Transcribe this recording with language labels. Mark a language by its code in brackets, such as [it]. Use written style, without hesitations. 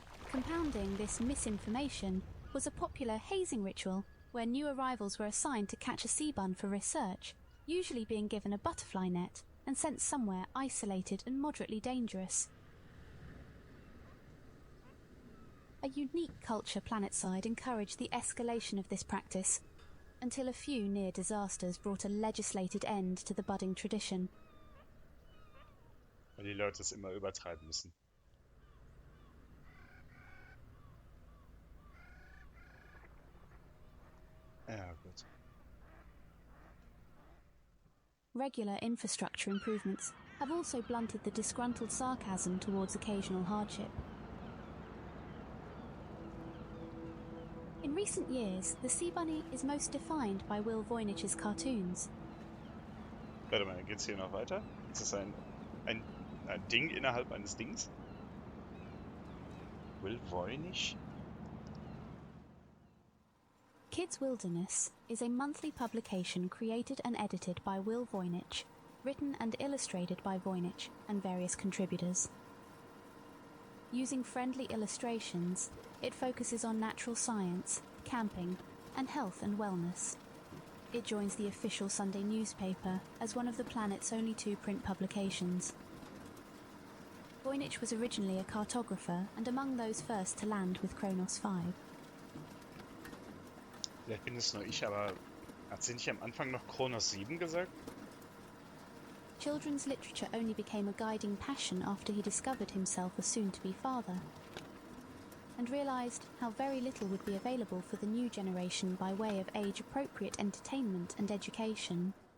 [en] Compounding this misinformation was a popular hazing ritual where new arrivals were assigned to catch a sea bun for research, usually being given a butterfly net and sent somewhere isolated and moderately dangerous. A unique culture planetside encouraged the escalation of this practice, until a few near disasters brought a legislated end to the budding tradition. [de] Weil die Leute es immer übertreiben müssen. Ja, gut. [en] Regular infrastructure improvements have also blunted the disgruntled sarcasm towards occasional hardship. In recent years, the sea bunny is most defined by Will Voynich's cartoons. [de] Warte mal, geht's hier noch weiter? Ist das ein Ding innerhalb eines Dings? Will Voynich? [en] Kids Wilderness is a monthly publication created and edited by Will Voynich, written and illustrated by Voynich and various contributors. Using friendly illustrations, it focuses on natural science, camping, and health and wellness. It joins the official Sunday newspaper as one of the planet's only 2 print publications. Voynich was originally a cartographer and among those first to land with Kronos 5. [de] Vielleicht bin es nur ich, aber hat sie nicht am Anfang noch Kronos 7 gesagt? [en] Children's literature only became a guiding passion after he discovered himself a soon-to-be father, and realised how very little would be available for the new generation by way of age-appropriate entertainment and education.